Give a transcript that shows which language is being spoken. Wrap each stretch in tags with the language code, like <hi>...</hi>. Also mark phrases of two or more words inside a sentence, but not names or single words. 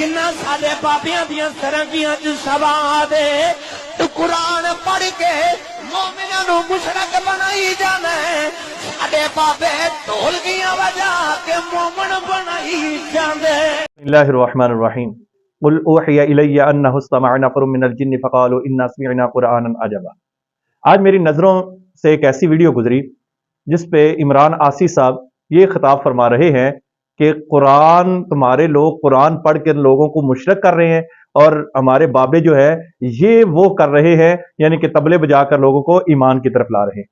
<pa>ساڈے بابیاں دیاں سرنگیاں چ سوا دے توں قرآن پڑھ کے مومناں نوں مشرک بنائی جانا ساڈے بابے ڈھولکیاں بجا کے مومن بنائی جاندے.</pa> <ar>بسم الله الرحمن الرحيم قل أوحي إلي أنه استمع نفر من الجن فقالوا إنا سمعنا قرآنا عجبا.</ar> <ur>آج میری نظروں سے ایک ایسی ویڈیو گزری جس پہ عمران آسی صاحب یہ خطاب فرما رہے ہیں کہ قرآن، تمہارے لوگ قرآن پڑھ کے لوگوں کو مشرک کر رہے ہیں اور ہمارے بابے جو ہے یہ وہ کر رہے ہیں، یعنی کہ طبلے بجا کر لوگوں کو ایمان کی طرف لا رہے ہیں.</ur>